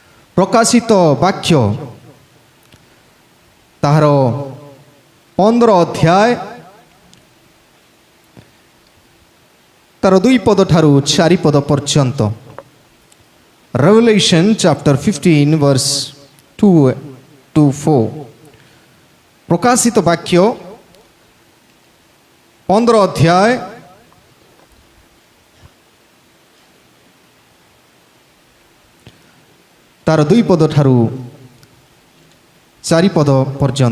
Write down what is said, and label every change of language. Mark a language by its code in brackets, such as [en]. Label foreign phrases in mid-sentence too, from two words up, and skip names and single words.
[or] ପ୍ରକାଶିତ ବାକ୍ୟ ତାହାର 15 ଅଧ୍ୟାୟ ତାର 2 ପଦ ଠାରୁ 4 ପଦ ପର୍ଯ୍ୟନ୍ତ। [en] Revelation chapter 15 verse 2 to 4। [or] ପ୍ରକାଶିତ ବାକ୍ୟ 15 ଅଧ୍ୟାୟ ତାର 2 ପଦ ଠାରୁ 4 ପଦ ପର୍ଯ୍ୟନ୍ତ।